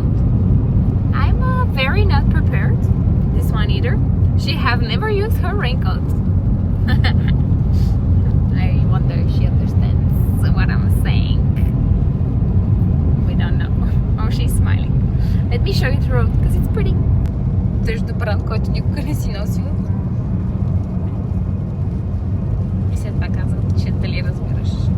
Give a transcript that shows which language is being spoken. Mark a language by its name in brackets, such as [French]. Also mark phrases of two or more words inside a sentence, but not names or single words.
[English] I'm very not prepared, this one either. She have never used her raincoat. I wonder if she understands what I'm saying. We don't know. Oh, she's smiling. Let me show you the road, because it's pretty. There's the [Bulgarian] брат, който никога не си носил. И след това казах, че дали разбираш.